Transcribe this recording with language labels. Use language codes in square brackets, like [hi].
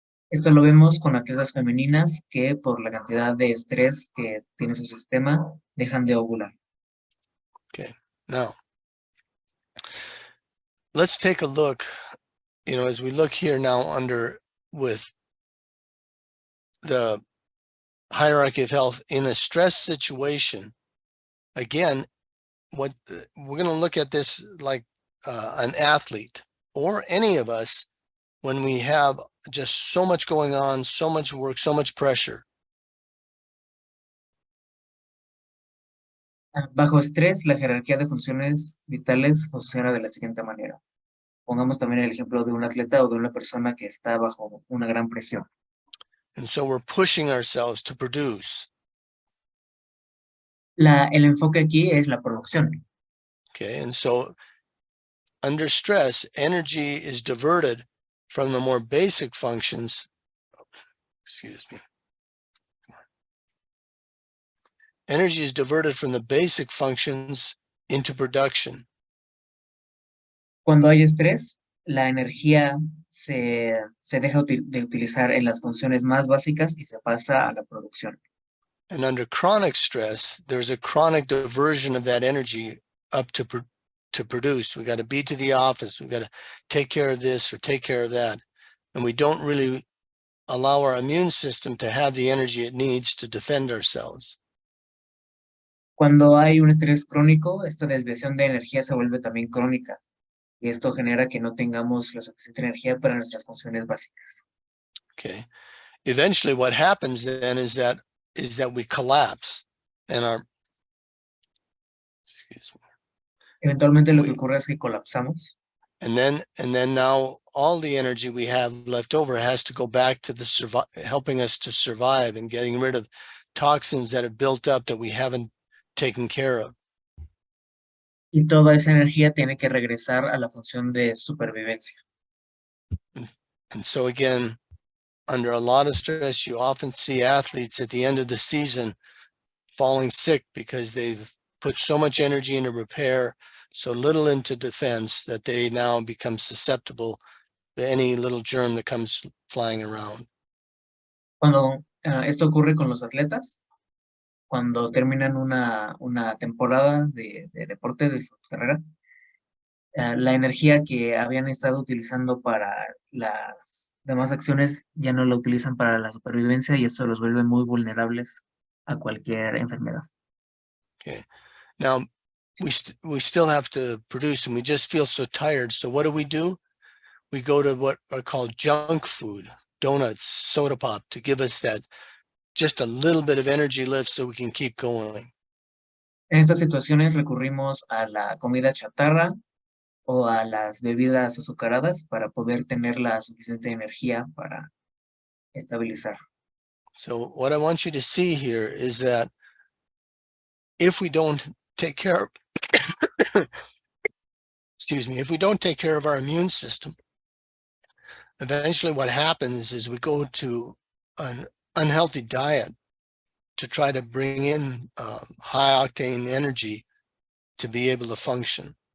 [es] Esto lo vemos con atletas femeninas que por la cantidad de estrés que tiene su sistema dejan de ovular. [en] Okay. Now, let's take a look, as we look here now with the hierarchy of health in a stress situation. Again, we're going to look at this like an athlete or any of us when we have just so much going on, so much work, so much pressure. [es] Bajo estrés, la jerarquía de funciones vitales funciona de la siguiente manera. Pongamos también el ejemplo de un atleta o de una persona que está bajo una gran presión. [en] And so we're pushing ourselves to produce. [es] El enfoque aquí es la producción. [en] Okay, and so under stress, energy is diverted from the more basic functions. Excuse me. Energy is diverted from the basic functions into production. [es] Cuando hay estrés, la energía se deja de utilizar en las funciones más básicas y se pasa a la producción. [en] And under chronic stress, there's a chronic diversion of that energy up to produce. We got to be to the office. We got to take care of this or take care of that. And we don't really allow our immune system to have the energy it needs to defend ourselves. [es] Cuando hay un estrés crónico, esta desviación de energía se vuelve también crónica. Y esto genera que no tengamos la suficiente energía para nuestras funciones básicas. [en] Okay. Eventually what happens then is that we collapse and [es] Eventualmente lo que ocurre es que colapsamos. [en] And then now all the energy we have left over has to go back to helping us to survive and getting rid of toxins that have built up that we haven't taken care of. [es] Y toda esa energía tiene que regresar a la función de supervivencia. [en] And so again, under a lot of stress, you often see athletes at the end of the season falling sick because they've put so much energy into repair, so little into defense, that they now become susceptible to any little germ that comes flying around. [es] Cuando esto ocurre con los atletas, cuando terminan una temporada de deporte de su carrera, la energía que habían estado utilizando para las demás acciones ya no la utilizan para la supervivencia y eso los vuelve muy vulnerables a cualquier enfermedad. [en] Okay. Now, we still have to produce and we just feel so tired. So what do? We go to what are called junk food, donuts, soda pop, to give us that just a little bit of energy lift so we can keep going. [es] En estas situaciones recurrimos a la comida chatarra o a las bebidas azucaradas para poder tener la suficiente energía para estabilizar. [en] So what I want you to see here is that if we don't take care of, if we don't take care of our immune system, eventually what happens is we go to an unhealthy diet to try to bring in high octane energy to be able to function.